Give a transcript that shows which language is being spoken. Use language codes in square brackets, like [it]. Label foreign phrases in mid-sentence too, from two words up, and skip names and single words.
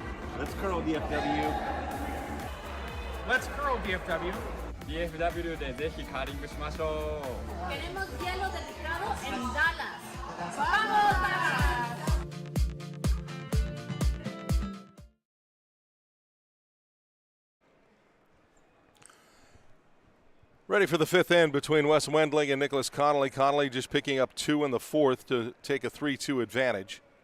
[en] Let's curl DFW. Let's curl DFW. [ja] DFW でぜひカーリングしましょう。 [es] Queremos hielo delicado en Dallas. ¡Vamos, Dallas! [en] Ready for the 5th end between Wes Wendling and Nicholas Connolly. Connolly just picking up 2 in the 4th to take a 3-2 advantage.